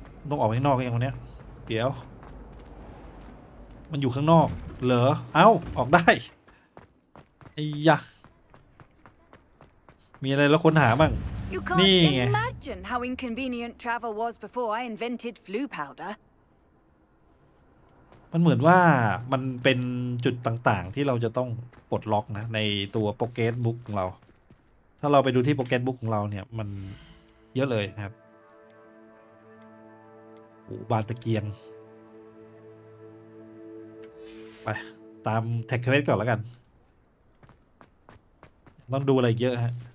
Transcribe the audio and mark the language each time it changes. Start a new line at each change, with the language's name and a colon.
Thai: ต้องออกข้างนอกอย่างคนเนี้ยเดี๋ยวมันอยู่ข้างนอกเหรอเอ้าออกได้ไอ้ยะมีอะไรแล้วค้นหาบ้างนี่ไง
English: Imagine how inconvenient travel was before I invented flu powder.
Thai: มันเหมือนว่ามันเป็นจุดต่างๆที่เราจะต้องปลดล็อกนะในตัวโปเกตบุ๊กของเราถ้าเราไปดูที่โปเกตบุ๊กของเราเนี่ยมันเยอะเลยนะครับโอ้บานตะเกียงไปตามแท็กเควสก่อนแล้วกันต้องดูอะไรเยอะฮะ